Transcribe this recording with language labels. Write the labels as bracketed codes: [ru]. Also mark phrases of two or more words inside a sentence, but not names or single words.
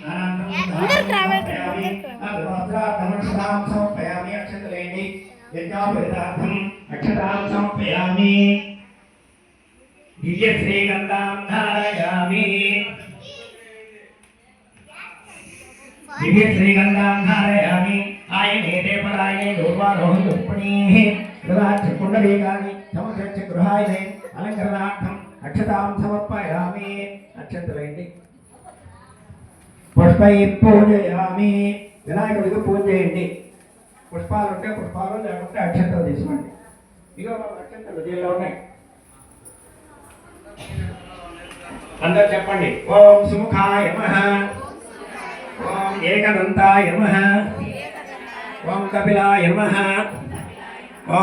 [sa] समर्पयामि अक्षतलेनि यज्ञोपवीतार्थम् अक्षतां समर्पयामि दिव्यश्रीगन्धां धारयामि दिव्यश्रीगन्धां धारयामि आयनेते परायणे दूर्वारोहं रुक्मिणीः ददाक्षकुण्डलीकानि समर्प्य गृहायने अलङ्करणार्थम् अक्षतां समर्पयामि अक्षतलेनि पुष्पै पूजयामि [te] వినాయకుడికి పూజ చేయండి పుష్పాలు ఉంటే పుష్పాలు లేకుంటే అక్షంతలు తీసుకోండి ఇగో అక్షంతలు దీనిలో ఉన్నాయి అందరూ చెప్పండి [sa] ఓం సుముఖాయ నమః ఓం ఏకదంతాయ నమః ఓం కపిలాయ నమః ఓం